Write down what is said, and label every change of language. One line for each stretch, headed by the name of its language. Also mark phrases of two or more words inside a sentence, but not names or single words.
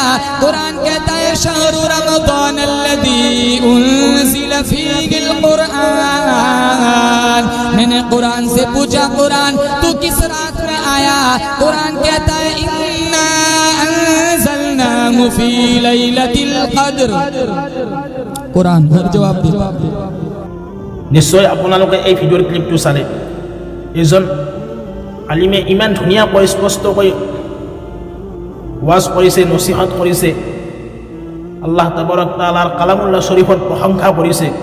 Hindi: कुरान कहता है
Arabic: شهر رمضان الذي أنزل فيه القرآن.
Hindi: मैंने कुरान से पूछा, कुरान तू किस रात में आया? कुरान कहता है
Arabic: إنا أنزلناه في ليلة القدر.
Hindi: कुरान हर जवाब दे।
Assamese: নিশ্চয় আপোনালোকে এই ভিডিঅ'ৰ ক্লিপটো চালে এজন আলিমে ইমান ধুনীয়াকৈ স্পষ্টকৈ ওয়াজ কৰিছে, নচিহত কৰিছে,
Arabic: الله تبارك
Assamese: তাআলাৰ কালামুল্লাহ শৰীফৰ প্ৰশংসা কৰিছে।